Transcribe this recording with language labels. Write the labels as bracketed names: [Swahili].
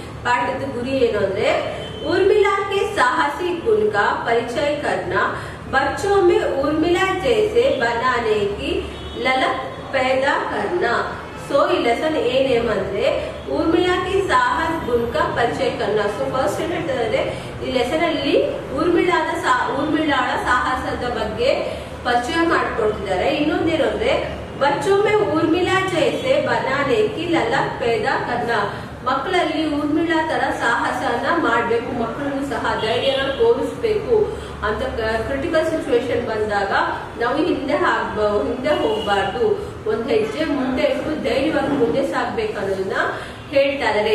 [Hindi] पाठ गुरी उर्मिला के साहसी गुण का परिचय करना, बच्चों में उर्मिला जैसे बनाने की ललक पैदा करना. [Kannada] सो ಈ ಲೆಸನ್ ಏನೇಮಂದ್ರೆ ಊರ್ಮಿಳಾಕ್ಕೆ ಸಾಹಸ ಗುಣ ಪರಿಚಯ [Hindi] करना. [Kannada] ಸೊ ಫಸ್ಟ್ ಏನ್ ಹೇಳ್ತಾರೆ, ಈ ಲೆಸನ್ ಅಲ್ಲಿ ಊರ್ಮಿಳಾಳ ಸಾಹಸದ ಬಗ್ಗೆ ಪರಿಚಯ ಮಾಡ್ಕೊಡ್ತಿದ್ದಾರೆ. ಇನ್ನೊಂದೇನು ಅಂದ್ರೆ [Hindi] बच्चों में उर्मिला जैसे बनाने की ललक पैदा करना. [Kannada] ಮಕ್ಕಳಲ್ಲಿ ಊರ್ಮಿಳಾ ತರ ಸಾಹಸನ ಮಾಡಬೇಕು, ಮಕ್ಕಳನ್ನು ಸಹ ಧೈರ್ಯನ ತೋರಿಸ್ಬೇಕು ಅಂತ. ಕ್ರಿಟಿಕಲ್ ಸಿಚುವೇಶನ್ ಬಂದಾಗ ನಾವು ಹಿಂದೆ ಹೋಗ್ಬಾರ್ದು, ಒಂದ್ ಹೆಜ್ಜೆ ಮುಂದೆ ಇಟ್ಟು ಧೈರ್ಯವಾಗಿ ಮುಂದೆ ಸಾಗ್ಬೇಕು ಅನ್ನೋದನ್ನ ಹೇಳ್ತಾ ಇದ್ದಾರೆ.